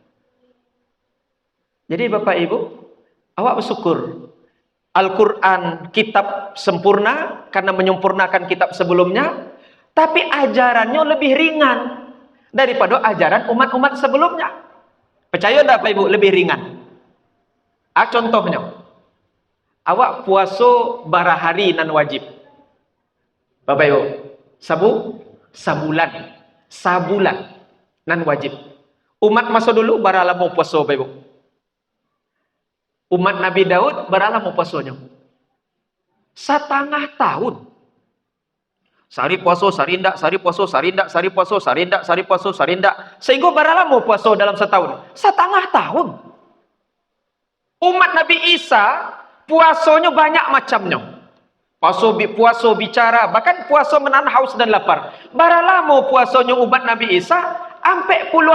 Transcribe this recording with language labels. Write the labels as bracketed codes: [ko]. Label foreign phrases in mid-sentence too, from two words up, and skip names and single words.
[id] Jadi Bapak Ibu, awak bersyukur Al-Quran kitab sempurna karena menyempurnakan kitab sebelumnya, tapi ajarannya lebih ringan daripada ajaran umat-umat sebelumnya. Percaya tak Bapak Ibu lebih ringan? Contohnya, [min] awak puasa bara hari nan wajib. Bapak Ibu, sabulan nan wajib. Umat masa dulu bara lama puasa Bapak Ibu. Umat Nabi Daud bara lama puasanya? [id] 1,5 tahun. [min] Sari puasa, sarindak, sari puasa, sarindak, sari puasa, sarindak, sari puasa, sarindak. [id] Sehingga berapa lama puasa dalam setahun? 1,5 tahun. Umat Nabi Isa puasanya banyak macamnya. Puasa bicara, bahkan puasa menahan haus dan lapar. Berapa lama puasanya umat Nabi Isa?